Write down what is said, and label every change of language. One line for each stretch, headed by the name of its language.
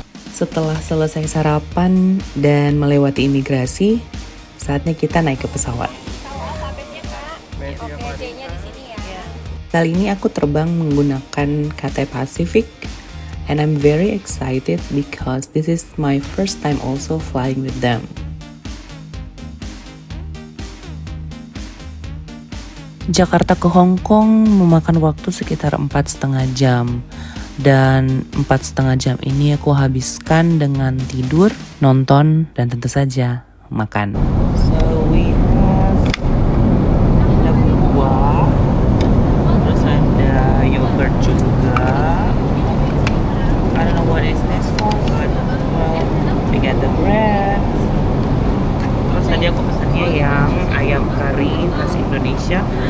Indonesian: Setelah selesai sarapan dan melewati imigrasi, saatnya kita naik ke pesawat. Kali ini aku terbang menggunakan Cathay Pacific,
English: and I'm very excited because this is my first time also flying with them.
Indonesian: Jakarta ke Hong Kong memakan waktu sekitar 4,5 jam. Dan 4,5 jam ini aku habiskan dengan tidur, nonton, dan tentu saja makan.
English: So we have
Indonesian: ada buah, terus ada yogurt juga.
English: I don't know what is this for, but well, we get the bread.
Indonesian: Terus tadi aku pesannya yang ayam kari versi Indonesia.